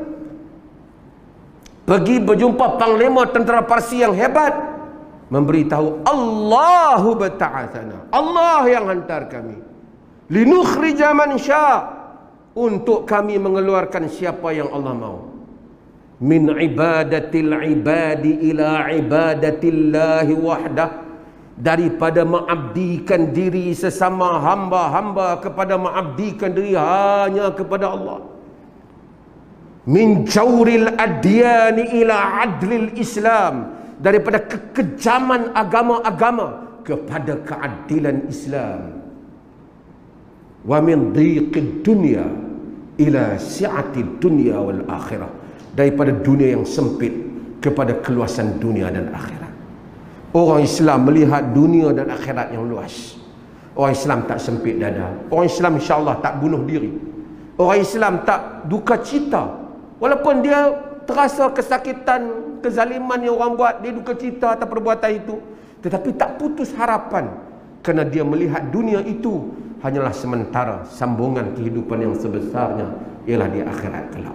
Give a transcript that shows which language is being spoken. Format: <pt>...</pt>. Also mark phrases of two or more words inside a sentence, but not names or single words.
<ms>Pergi berjumpa panglima tentera Parsi yang hebat, memberitahu</ms> <ar>الله ابتعثنا,</ar> <ms>Allah yang hantar kami,</ms> <ar>لنخرج من شاء',</ar> <ms>untuk kami mengeluarkan siapa yang Allah mau,</ms> <ar>من عبادة العباد إلى عبادة الله وحده,</ar> <ms>daripada mengabdikan diri sesama hamba-hamba kepada mengabdikan diri hanya kepada Allah.</ms> <ar>من جور الأديان إلى عدل الإسلام,</ar> <ms>daripada kekejaman agama-agama kepada keadilan Islam.</ms> <ar>ومن ضيق الدنيا إلى سعة الدنيا والآخرة,</ar> <ms>daripada dunia yang sempit kepada keluasan dunia dan akhirat. Orang Islam melihat dunia dan akhirat yang luas. Orang Islam tak sempit dada. Orang Islam</ms> <ar>إن شاء الله</ar> <ms>tak bunuh diri. Orang Islam tak duka cita, walaupun dia terasa kesakitan, kezaliman yang orang buat, dia duka cita atas perbuatan itu, tetapi tak putus harapan, kerana dia melihat dunia itu hanyalah sementara, sambungan kehidupan yang sebesarnya ialah di akhirat kelak.</ms>